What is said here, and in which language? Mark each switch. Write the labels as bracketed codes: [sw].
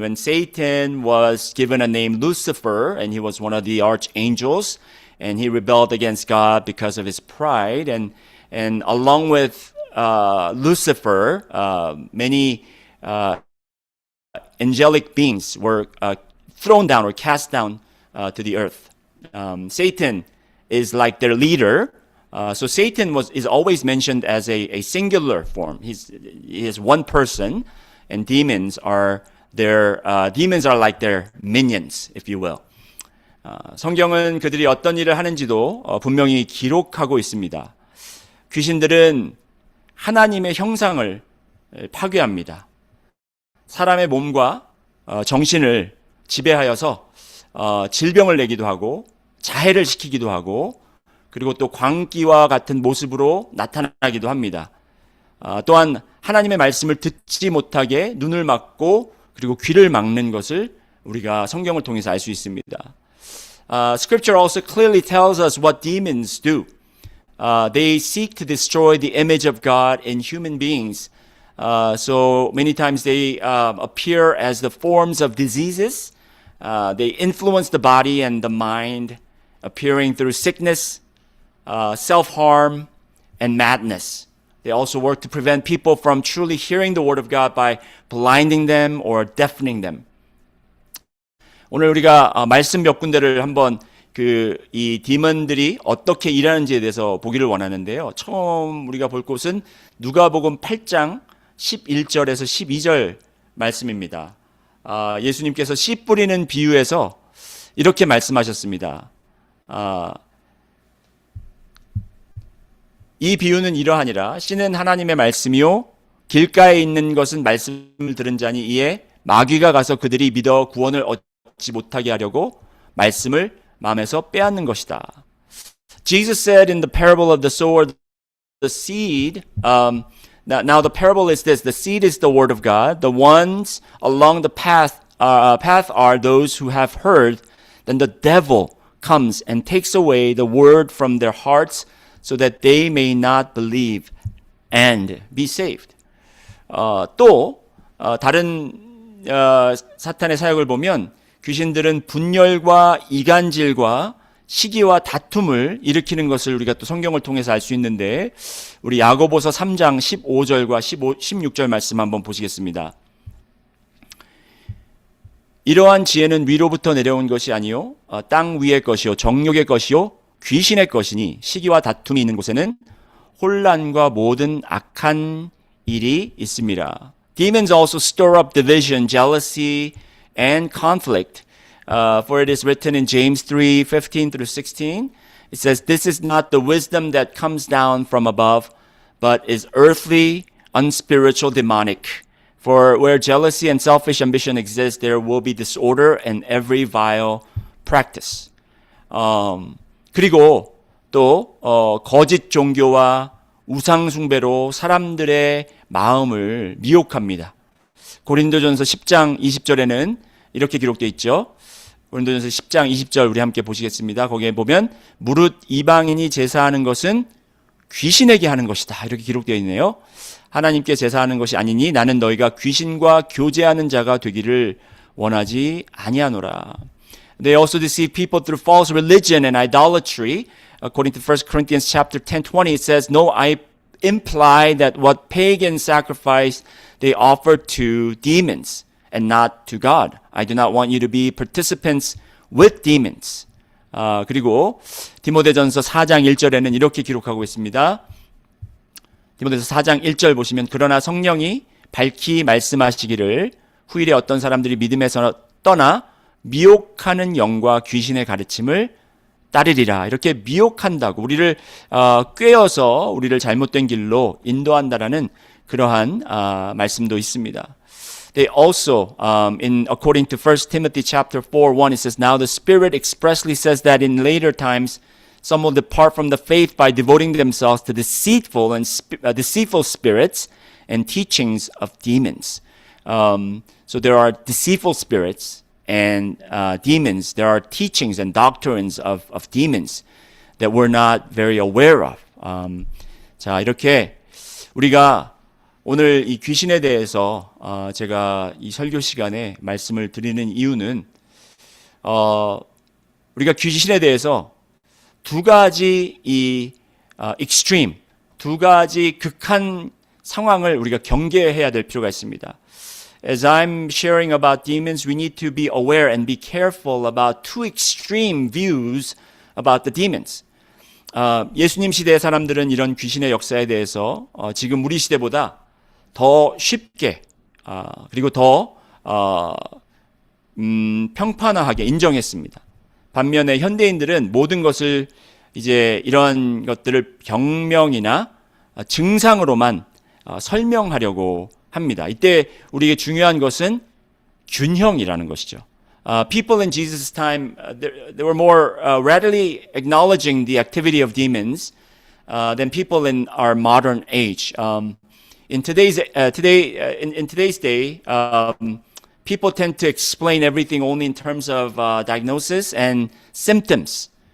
[en] When Satan was given a name Lucifer, and he was one of the archangels, and he rebelled against God because of his pride, and along with Lucifer, many angelic beings were thrown down or cast down to the earth. Satan is like their leader. So Satan is always mentioned as a singular form. He is one person, and demons are like their minions, if you will. [ko] 성경은 그들이 어떤 일을 하는지도 분명히 기록하고 있습니다. 귀신들은 하나님의 형상을 파괴합니다. 사람의 몸과 정신을 지배하여서 질병을 내기도 하고 자해를 시키기도 하고 그리고 또 광기와 같은 모습으로 나타나기도 합니다. 또한 하나님의 말씀을 듣지 못하게 눈을 막고 그리고 귀를 막는 것을 우리가 성경을 통해서 알 수 있습니다. [en] Scripture also clearly tells us what demons do. They seek to destroy the image of God in human beings. So many times they appear as the forms of diseases. They influence the body and the mind, appearing through sickness, self-harm, and madness. They also work to prevent people from truly hearing the word of God by blinding them or deafening them. [ko] 오늘 우리가 말씀 몇 군데를 한번 이 디몬들이 어떻게 일하는지에 대해서 보기를 원하는데요. 처음 우리가 볼 곳은 누가복음 8장 11절에서 12절 말씀입니다. 예수님께서 씨 뿌리는 비유에서 이렇게 말씀하셨습니다. 이 비유는 이러하니라. 씨는 하나님의 말씀이요 길가에 있는 것은 말씀을 들은 자니 이에 마귀가 가서 그들이 믿어 구원을 얻지 못하게 하려고 말씀을 마음에서 빼앗는 것이다. [en] Jesus said in the parable of the sower, the seed, now the parable is this, the seed is the word of God. The ones along the path are those who have heard. Then the devil comes and takes away the word from their hearts so that they may not believe and be saved. [ko] 또 다른 사탄의 사역을 보면 귀신들은 분열과 이간질과 시기와 다툼을 일으키는 것을 우리가 또 성경을 통해서 알 수 있는데 우리 야고보서 3장 15절과 16절 말씀 한번 보시겠습니다. 이러한 지혜는 위로부터 내려온 것이 아니요 땅 위의 것이요 정욕의 것이요 귀신의 것이니 시기와 다툼이 있는 곳에는 혼란과 모든 악한 일이 있습니다. [en] Demons also stir up division, jealousy, and conflict. For it is written in James 3:15 through 16, it says, "This is not the wisdom that comes down from above, but is earthly, unspiritual, demonic. For where jealousy and selfish ambition exist, there will be disorder and every vile practice." [ko] 그리고 또 거짓 종교와 우상 숭배로 사람들의 마음을 미혹합니다. 고린도전서 10장 20절에는 이렇게 기록되어 있죠. 고린도전서 10장 20절 우리 함께 보시겠습니다. 거기에 보면 무릇 이방인이 제사하는 것은 귀신에게 하는 것이다. 이렇게 기록되어 있네요. 하나님께 제사하는 것이 아니니 나는 너희가 귀신과 교제하는 자가 되기를 원하지 아니하노라. [en] They also deceive people through false religion and idolatry. According to 1 Corinthians chapter 10:20, it says, "No, I imply that what pagan sacrifice they offer to demons and not to God. I do not want you to be participants with demons." [ko] 그리고 디모데전서 4장 1절에는 이렇게 기록하고 있습니다. 디모데전서 4장 1절 보시면 그러나 성령이 밝히 말씀하시기를 후일에 어떤 사람들이 믿음에서 떠나 미혹하는 영과 귀신의 가르침을 따르리라. 이렇게 미혹한다고 우리를 꿰어서 우리를 잘못된 길로 인도한다라는 그러한 말씀도 있습니다. [en] They also, according to 1 Timothy chapter 4:1, it says, "Now the Spirit expressly says that in later times some will depart from the faith by devoting themselves to deceitful spirits and teachings of demons." So there are deceitful spirits and demons. There are teachings and doctrines of demons that we're not very aware of. [ko] 자, 이렇게 우리가 오늘 이 귀신에 대해서 제가 이 설교 시간에 말씀을 드리는 이유는 우리가 귀신에 대해서 두 가지 extreme, 두 가지 극한 상황을 우리가 경계해야 될 필요가 있습니다. [en] As I'm sharing about demons, we need to be aware and be careful about two extreme views about the demons. [ko] 예수님 시대의 사람들은 이런 귀신의 역사에 대해서 지금 우리 시대보다 더 쉽게 그리고 더 평판화하게 인정했습니다. 반면에 현대인들은 모든 것을 이제 이런 것들을 병명이나 증상으로만 설명하려고 합니다. 이때 우리에게 중요한 것은 균형이라는 것이죠. [en] People in Jesus' time, they were more readily acknowledging the activity of demons than people in our modern age. In today's day, people tend to explain everything only in terms of diagnosis and symptoms.